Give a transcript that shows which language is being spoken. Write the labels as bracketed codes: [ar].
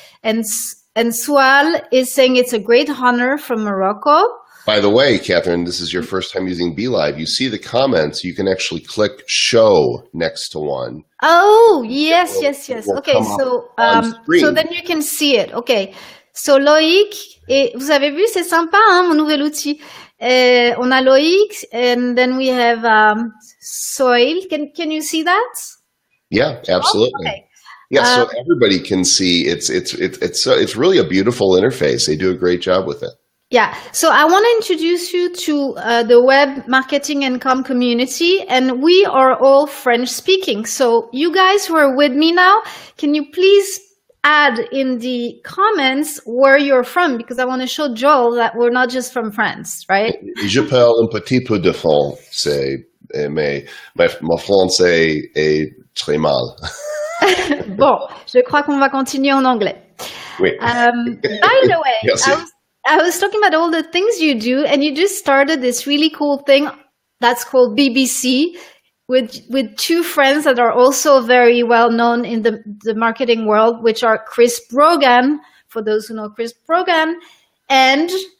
[en] And Sual is saying it's a great honor from Morocco. By the way, Catherine, this is your first time using BeLive. You see the comments. You can actually click show next to one. Oh, yes. Okay, so then you can see it. Okay. [fr] So Loïc, vous avez vu, c'est sympa, hein, mon nouvel outil. On a [en] Loïc, and then we have Soil. Can you see that? Yeah, absolutely. Oh, okay. Yeah, so everybody can see. It's really a beautiful interface. They do a great job with it. Yeah, so I want to introduce you to the web marketing and comm community, and we are all French speaking. So you guys who are with me now, can you please add in the comments where you're from? Because I want to show Joel that we're not just from France, right? [fr] Je parle un petit peu de français, mais mon français est très mal. Bon, je crois qu'on va continuer en anglais. Oui. [en] By the way, yes, I was talking about all the things you do, and you just started this really cool thing that's called BBC with two friends that are also very well known in the marketing world, which are Chris Brogan, for those who know Chris Brogan, and